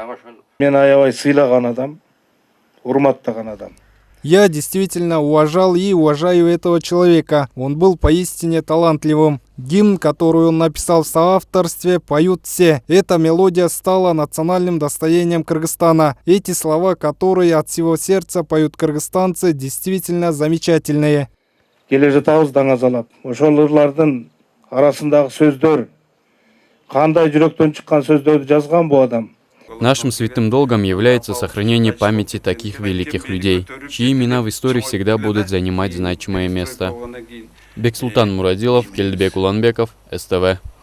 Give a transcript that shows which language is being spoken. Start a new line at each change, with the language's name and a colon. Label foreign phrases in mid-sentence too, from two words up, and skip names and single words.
Russian: Я действительно уважал и уважаю этого человека. Он был поистине талантливым. Гимн, который он написал в соавторстве, поют все. Эта мелодия стала национальным достоянием Кыргызстана. Эти слова, которые от всего сердца поют кыргызстанцы, действительно замечательные.
Kyrgyz: Келе жатабыз даңазалап. Ошол ырлардын арасындагы сөздөр, кандай жүрөктөн чыккан сөздөрдү жазган бу адам.
Russian: Нашим святым долгом является сохранение памяти таких великих людей, чьи имена в истории всегда будут занимать значимое место. Бексултан Мурадилов, Келдбек Уланбеков, СТВ.